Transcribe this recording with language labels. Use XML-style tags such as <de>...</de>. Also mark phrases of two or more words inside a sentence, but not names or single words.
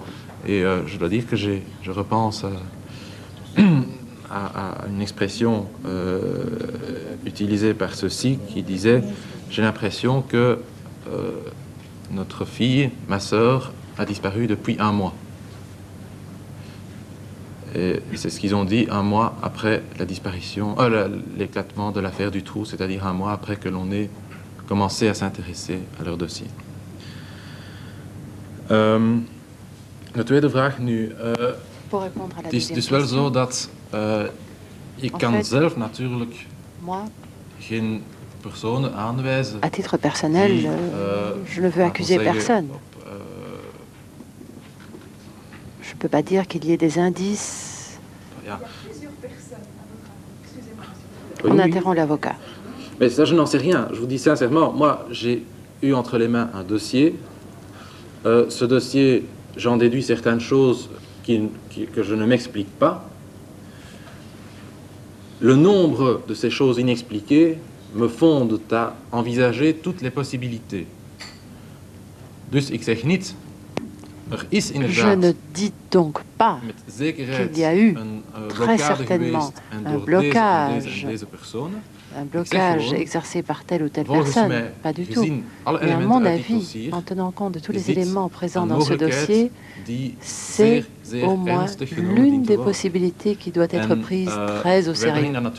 <fr>Et je dois dire que je repense à une expression utilisée par ceux-ci qui disait « J'ai l'impression que notre fille, ma sœur, a disparu depuis 1 mois ». Et c'est ce qu'ils ont dit 1 mois après la disparition, l'éclatement de l'affaire Dutroux, c'est-à-dire 1 mois après que l'on ait commencé à s'intéresser à leur dossier.</fr> <nl>De tweede vraag nu. Het is dus wel zo dat ik kan zelf natuurlijk geen personen aanwijzen.</nl> <fr>À titre personnel, je ne veux accuser personne. Je ne peux pas dire qu'il y ait des indices. On interrompt l'avocat. Mais ça, je n'en sais rien. Je vous dis sincèrement, moi, j'ai eu entre les mains un dossier. Ce dossier, j'en déduis certaines choses que je ne m'explique pas. Le nombre de ces choses inexpliquées me fondent à envisager toutes les possibilités.</fr> <nl>Dus ik zeg niet...</nl> <fr>Je ne dis donc pas qu'il y a eu très certainement un blocage exercé par telle ou telle personne, pas du tout. Mais à mon avis, en tenant compte de tous les éléments présents dans ce dossier, c'est au moins l'une des possibilités qui doit être prise très au sérieux.</fr>